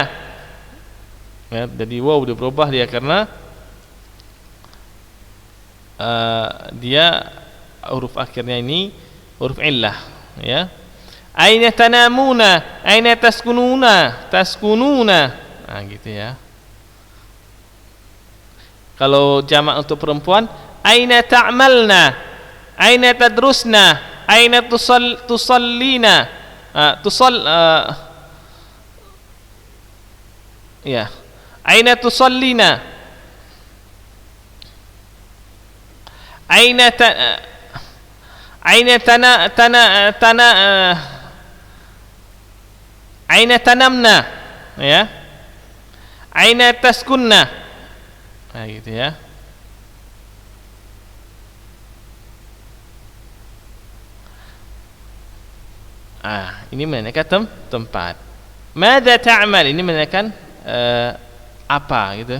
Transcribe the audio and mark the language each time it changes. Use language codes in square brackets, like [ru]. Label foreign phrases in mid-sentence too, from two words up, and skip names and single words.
[id] Ya, jadi wow dia berubah dia karena dia huruf akhirnya ini huruf illah ya. [ar] أين تنامون، أين تسكنون. [id] Nah, gitu ya. Kalau jamak untuk perempuan, [ar] أين تعملن، أين تدرسن، أين تصلين, ya, أين تصلين، أين تنمن, ya, أين تسكنّ. [id] Nah, gitu ya. Ini menanyakan tempat. [ar] ماذا تعمل, [id] ini menanyakan apa gitu.